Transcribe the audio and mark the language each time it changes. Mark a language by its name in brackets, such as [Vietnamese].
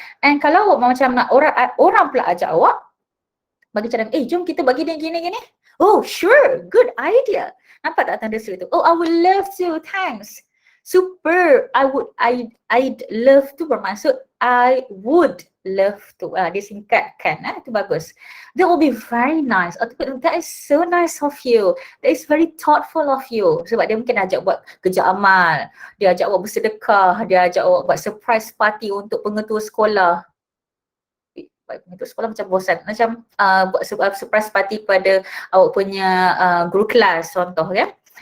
[Malay] And kalau awak macam nak orang pula ajak awak, bagi cara, jom kita bagi dia gini. [English] Oh, sure, good idea. [Malay] Nampak tak tanda seru tu? [English] Oh, I would love to, thanks. Super, I'd love to bermaksud I would love to. [Malay] Dia singkatkan, itu bagus. [English] That will be very nice. That is so nice of you. That is very thoughtful of you. [Malay] Sebab dia mungkin ajak buat kerja amal, dia ajak awak bersedekah, dia ajak awak buat surprise party untuk pengetua sekolah. Pengetua sekolah macam bosan, macam buat surprise party pada awak punya guru kelas, contoh kan.